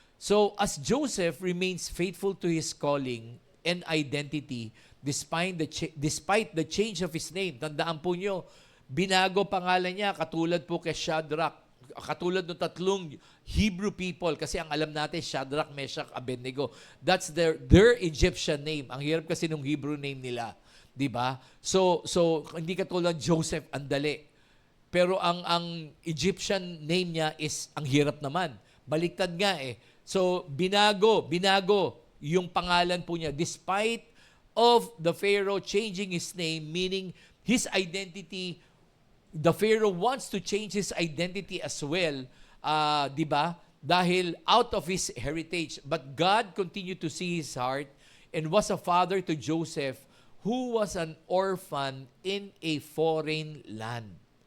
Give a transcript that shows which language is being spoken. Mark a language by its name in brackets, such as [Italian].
[English] So, as Joseph remains faithful to his calling and identity, despite the change of his name, [Filipino] tandaan po nyo, binago pangalan niya, katulad po kay Shadrach, katulad ng 3 Hebrew people, kasi ang alam natin, Shadrach, Meshach, Abednego, [English] that's their Egyptian name. [Filipino] Ang hirap kasi ng Hebrew name nila. Diba? So hindi katulad Joseph, ang dali. Pero ang Egyptian name niya is, ang hirap naman. Baliktad nga eh. So, binago yung pangalan po niya. [English] Despite of the Pharaoh changing his name, meaning his identity, the Pharaoh wants to change his identity as well, di ba? [Filipino] Dahil [English] out of his heritage. But God continued to see his heart and was a father to Joseph, who was an orphan in a foreign land.